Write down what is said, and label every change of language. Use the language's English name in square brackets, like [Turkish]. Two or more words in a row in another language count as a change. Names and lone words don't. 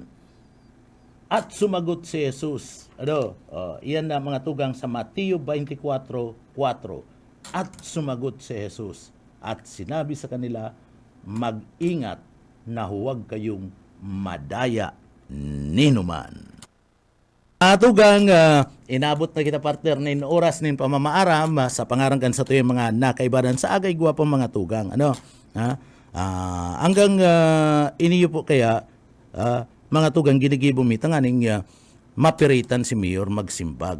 [Filipino] At sumagot si Jesus, [Bikol] iyan na mga tugang [Filipino] sa Mateo 24:4. At sumagot si Jesus at sinabi sa kanila, mag-ingat na huwag kayong madaya ninuman. [Bikol] Tugang, inabot na kita partner ng oras ng pamamaaram sa pangarangkan sa tuyong mga nakaibaran sa agay guwapong mga tugang. Ano? Hanggang iniyo po kaya, mga tugang ginigibo mitanganing mapiritan si Mayor magsimbag.